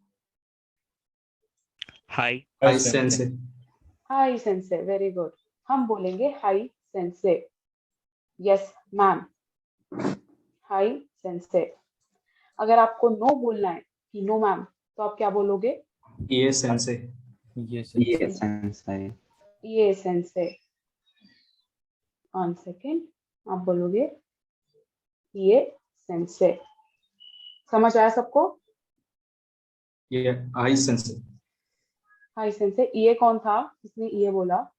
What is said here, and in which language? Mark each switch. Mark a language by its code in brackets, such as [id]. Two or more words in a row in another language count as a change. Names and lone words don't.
[ja] हाय はい、先生. はい先生, [en] very good. [hi] हम बोलेंगे [ja] はい先生, [en] yes ma'am, [ja] はい先生. [hi] अगर आपको नो बोलना है कि [en] no ma'am, [hi] तो आप क्या बोलोगे? [en] Yes, Sensei. Yes, Yes, sensei. [ja] いいえ先生. [en] one second, [hi] आप बोलोगे [ja] いいえ先生. [hi] समझ आया सबको? [ja] Yeah, はい、先生. はい先生. [hi] ये कौन था जिसने ये बोला?